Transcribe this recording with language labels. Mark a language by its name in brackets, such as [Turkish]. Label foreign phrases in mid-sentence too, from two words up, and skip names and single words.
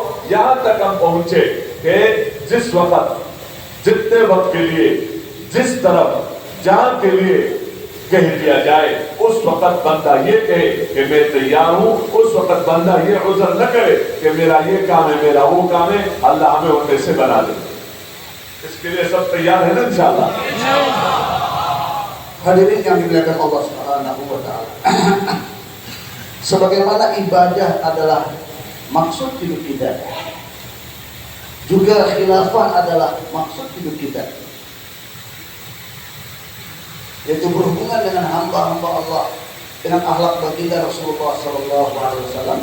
[Urdu] یہاں تک ہم پہنچے کہ جس وقت جتنے وقت کے لیے جس طرف جہاں کے لیے کہہ دیا جائے اس وقت بندہ یہ کہے کہ میں تیار ہوں، اس وقت بندہ یہ عذر نہ کرے کہ میرا یہ کام ہے، میرا وہ کام ہے، اللہ ہمیں ان میں سے بنا دے. اس کے لیے سب تیار ہے نا انشاءاللہ. [Indonesian] Hadirin yang dimuliakan Allah [Arabic] سبحانه وتعالى. [Indonesian] Sebagaimana ibadah adalah maksud hidup kita, juga khilafah adalah maksud hidup kita, yaitu berhubungan dengan hamba-hamba Allah, dengan akhlak baginda Rasulullah [Arabic] صلى الله عليه وسلم.